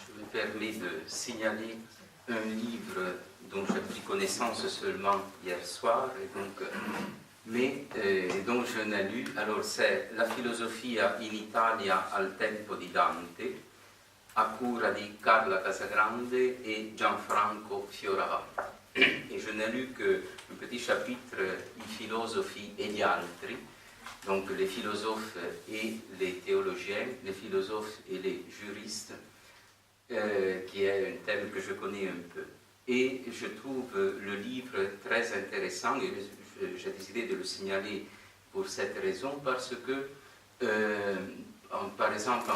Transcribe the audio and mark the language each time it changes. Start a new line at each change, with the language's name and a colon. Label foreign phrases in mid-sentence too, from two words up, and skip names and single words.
French: permet de signaler un livre dont j'ai pris connaissance seulement hier soir, et donc, dont je n'ai lu. Alors c'est La filosofia in Italia al tempo di Dante,
Italian: a cura di
French: Carla Casagrande et Gianfranco Fioravanti. Et je n'ai lu qu'un petit chapitre, I filosofi e gli altri, donc les philosophes et les théologiens, les philosophes et les juristes, qui est un thème que je connais un peu. Et je trouve le livre très intéressant, et j'ai décidé de le signaler pour cette raison, parce que, par exemple, en